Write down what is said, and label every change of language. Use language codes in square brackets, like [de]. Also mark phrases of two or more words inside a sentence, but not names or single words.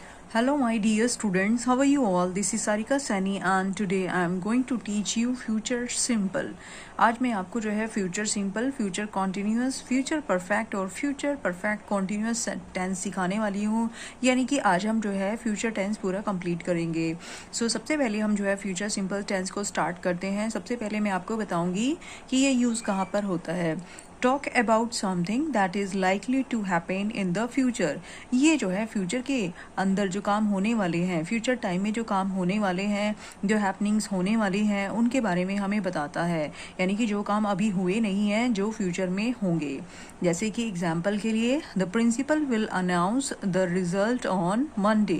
[en] Hello my dear students, how are you all? This is Sarika Sani and today I am going to teach you future simple. [hi] आज मैं आपको जो है [en] future simple, future continuous, future perfect [hi] और [en] future perfect continuous tense [hi] सिखाने वाली हूँ। यानी कि आज हम जो है [en] future tense [hi] पूरा complete करेंगे। सबसे पहले हम जो है [en] future simple tense [hi] को start करते हैं। सबसे पहले मैं आपको बताऊँगी कि ये यूज़ कहाँ पर होता है। [en] talk about something that is likely to happen in the future. [hi] ये जो है फ्यूचर के अंदर जो काम होने वाले हैं, [en] future time [hi] में जो काम होने वाले हैं, जो हैपनिंग्स होने वाले हैं, उनके बारे में हमें बताता है। यानी कि जो काम अभी हुए नहीं हैं, जो फ्यूचर में होंगे। जैसे कि [en] एग्जाम्पल [hi] के लिए, [en] the principal will announce the result on Monday.